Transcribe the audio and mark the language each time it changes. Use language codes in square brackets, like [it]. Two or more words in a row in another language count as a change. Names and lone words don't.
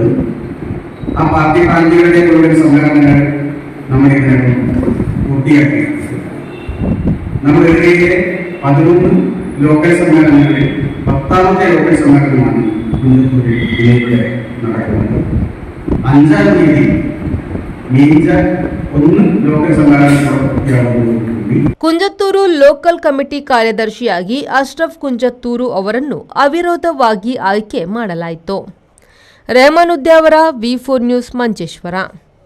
[ml] ആ പാർട്ടി ബ്രാഞ്ചുകളുടെ മുഴുവൻ സമ്മേളനങ്ങൾ നമ്മൾ ഇതിനകം പൂർത്തിയാക്കി. നമ്മുടെ ഇടയിലെ 11 ലോക്കൽ സമ്മേളനങ്ങളിൽ 10ാമത്തെ ലോക്കൽ സമ്മേളനമാണ് കുഞ്ചത്തൂരിൽ ഇവിടെ നടക്കുന്നത്. 5ാം തീയതി [kn] ಕುಂಜತ್ತೂರು [en] local committee [kn] ಕಾರ್ಯದರ್ಶಿಯಾಗಿ ಅಶ್ರಫ್ ಕುಂಜತ್ತೂರು ಅವರನ್ನು ಅವಿರೋಧವಾಗಿ ಆಯ್ಕೆ ಮಾಡಲಾಯಿತು. ರೆಹಮಾನ್ ಉದ್ಯಾವರ, ವಿ4 ನ್ಯೂಸ್, ಮಂಚೇಶ್ವರ.